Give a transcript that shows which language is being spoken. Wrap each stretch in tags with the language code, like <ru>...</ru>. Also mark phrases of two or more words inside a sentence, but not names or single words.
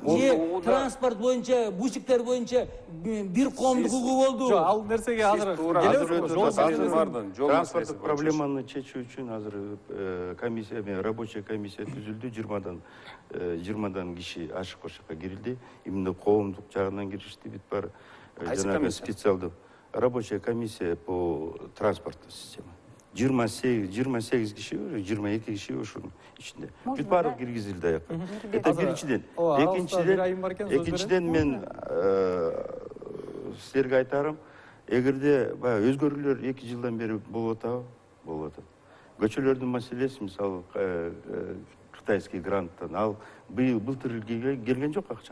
<ky>транспорт боюнча, бусиктер боюнча бир коомдук укук болду. Жок, ал нерсеге азыр транспорттук проблеманы чечүү үчүн азыр комиссия,</ky> <ru>рабочая комиссия</ru> <ky>түзүлдү, 20 киши ашык ошакка кирилди. Именно коомдук жагынан киришти, бүт бар жанагы специалдуу</ky> <ru>рабочая комиссия по транспортной системе.</ru> <ky>28 киши, 22 киши ушунун ичинде.</ky> <ru>Можно,</ru> <ky>Бүт баары да? киргизилди аякка. Это Азыр- биринчиден. Аралыкта бир айым бар экен, сөз Экинчиден мен силерге айтарым, эгерде баягы өзгөрүүлөр 2 жылдан бери болуп атабы? Болуп атат. Көчөлөрдүн маселеси, мисалы, кытайский гранттан ал былтыр келген жок акча.</ky>